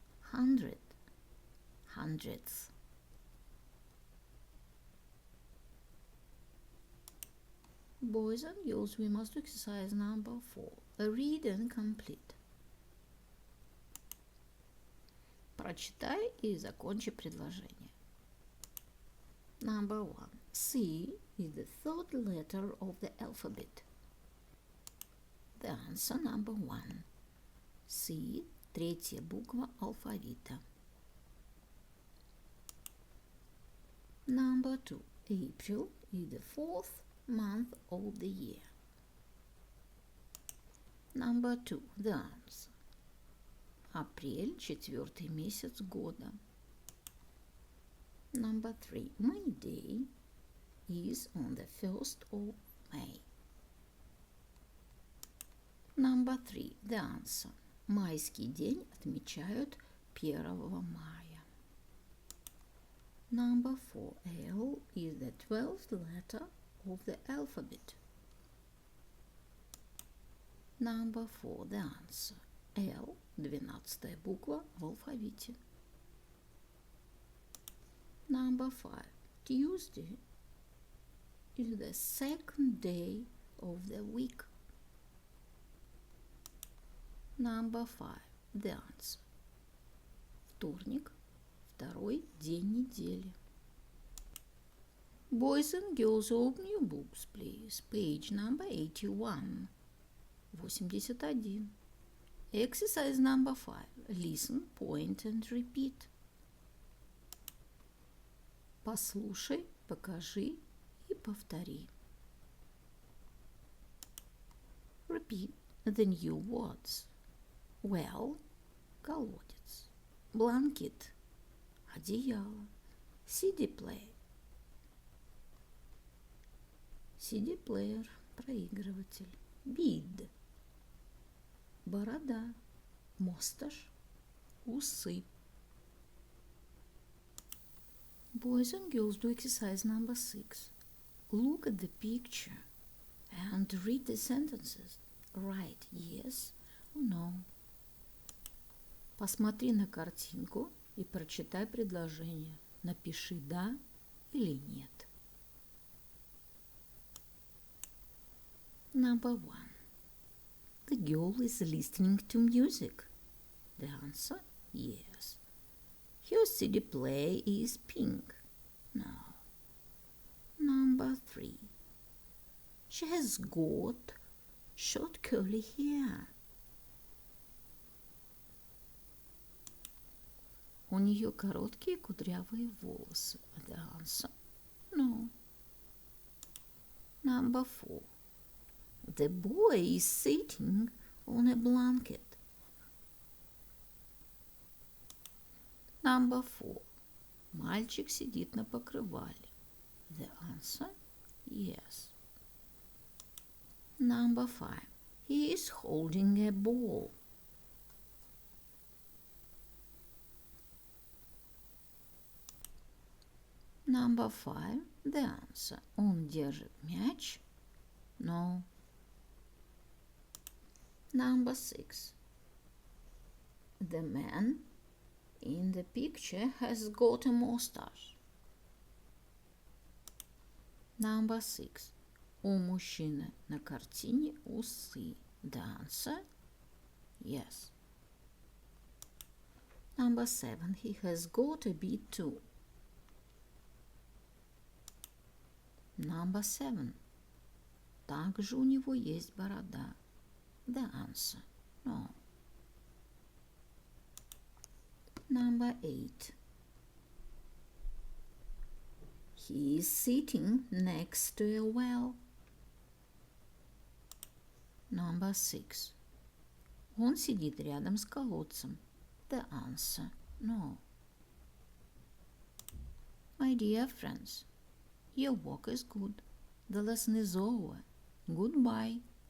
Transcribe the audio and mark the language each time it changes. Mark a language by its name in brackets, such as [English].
[English] 100, 100th. Boys and girls, we must do exercise number 4. Read and complete. [Russian] Прочитай и закончи предложение. [English] Number 1. C is the third letter of the alphabet. The answer number 1. [Russian] C – третья буква алфавита. [English] Number 2. April is the fourth month of the year. Number 2. The answer. [Russian] Апрель – четвертый месяц года. [English] Number 3. May Day is on the 1st of May. Number 3. The answer. [Russian] Майский день отмечают 1 мая. [English] Number 4. L is the 12th letter of the alphabet. Number 4. The answer. L – [Russian] 12-я буква в алфавите. [English] Number 5. Tuesday is the second day of the week. Number 5. The answer. [Russian] Вторник – второй день недели. [English] Boys and girls, open your books, please. Page number 81. 81. Exercise number 5. Listen, point and repeat. [Russian] Послушай, покажи и повтори. [English] Repeat the new words. Well – [Russian] колодец. [English] Blanket – [Russian] одеяло. [English] CD player. CD player – [Russian] проигрыватель. [English] Bead – [Russian] борода. [English] Mustache – [Russian] усы. [English] Boys and girls, do exercise number 6. Look at the picture and read the sentences. Write yes or no. [Russian] Посмотри на картинку и прочитай предложение. Напиши да или нет. [English] Number 1. The girl is listening to music. The answer, yes. Her CD player is pink. No. Number 3. She has got short curly hair. [Russian] У нее короткие кудрявые волосы. [English] The answer, no. Number 4. The boy is sitting on a blanket. Number 4. [Russian] Мальчик сидит на покрывале. [English] The answer, yes. Number 5. He is holding a ball. Number 5. The answer. [Russian] Он держит мяч. [English] No. Number 6. The man in the picture has got a mustache. Number 6. [Russian] У мужчины на картине усы. [English] The answer, yes. Number 7. He has got a beard too. Number 7. [Russian] Также у него есть борода. [English] The answer, no. Number 8. He is sitting next to a well. Number 6. [Russian] Он сидит рядом с колодцем. [English] The answer, no. My dear friends, your work is good. The lesson is over. Goodbye.